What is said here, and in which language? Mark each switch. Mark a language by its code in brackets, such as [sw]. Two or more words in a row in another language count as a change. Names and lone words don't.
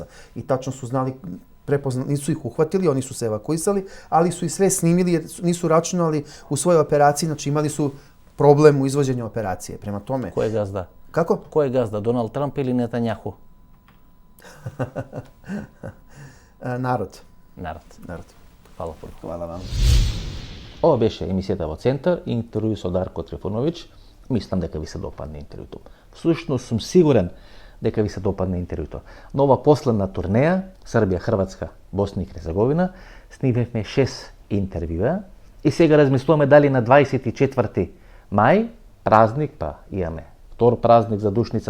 [sr] I tačno su znali, nisu ih uhvatili, oni su se evakuisali, ali su ih sve snimili jer nisu računali u svojoj operaciji, znači imali su problem u izvođenju operacije. Prema tome... Ko je gazda? Kako? Ko je gazda, Donald Trump ili Netanjahu? Народ. Hvala puno. Hvala vam. [mk] Ова беше емисијата во Центар, интервју со Дарко Трифоновиќ. Мислам дека ви се допадне интервјуто. Всушност сум сигурен дека ви се допадне интервјуто. На ова последна турнеја, Србија, Хрватска, Босна и Херцеговина, снимевме 6 интервјуа и сега размислуваме дали на 24 мај, празник, па имаме втор празник за Душница,